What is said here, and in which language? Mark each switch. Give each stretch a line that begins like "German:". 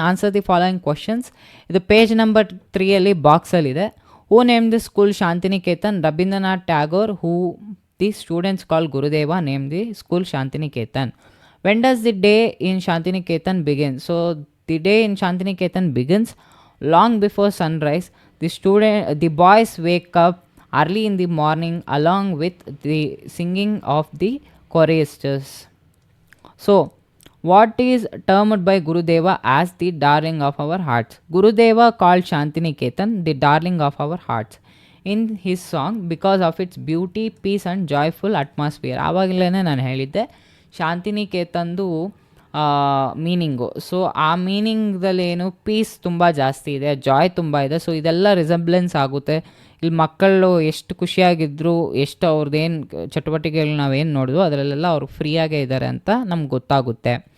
English: Answer the following questions.
Kannada: ಇದು page number 3 ಬಾಕ್ಸಲ್ಲಿದೆ.
English: Who name the school Shantiniketan? Rabindranath Tagore. Who the students call Gurudeva name the school Shantiniketan? When does the day in Shantiniketan begin? So the day in Shantiniketan begins long before sunrise. The boys wake up early in the morning along with the singing of the choristers. So what is termed by Gurudeva as the darling of our hearts? Gurudeva called Shantiniketan the darling of our hearts in his song because of its beauty, peace and joyful atmosphere.
Kannada: ಆವಾಗಲೇ ನಾನು ಹೇಳಿದ್ದೆ ಶಾಂತಿನಿಕೇತನ್ದು meaning. So ಆ ಮೀನಿಂಗ್ದಲ್ಲಿ ಏನು, piece ತುಂಬ ಜಾಸ್ತಿ ಇದೆ, ಜಾಯ್ ತುಂಬ ಇದೆ. ಸೊ ಇದೆಲ್ಲ ರಿಸೆಂಬ್ಲೆನ್ಸ್ ಆಗುತ್ತೆ. ಇಲ್ಲಿ ಮಕ್ಕಳು ಎಷ್ಟು ಖುಷಿಯಾಗಿದ್ದರು, ಎಷ್ಟು ಅವ್ರದ್ದೇನು ಚಟುವಟಿಕೆಗಳು ನಾವೇನು ನೋಡಿದ್ವು ಅದರಲ್ಲೆಲ್ಲ ಅವ್ರು ಫ್ರೀಯಾಗೇ ಇದ್ದಾರೆ ಅಂತ ನಮ್ಗೆ ಗೊತ್ತಾಗುತ್ತೆ.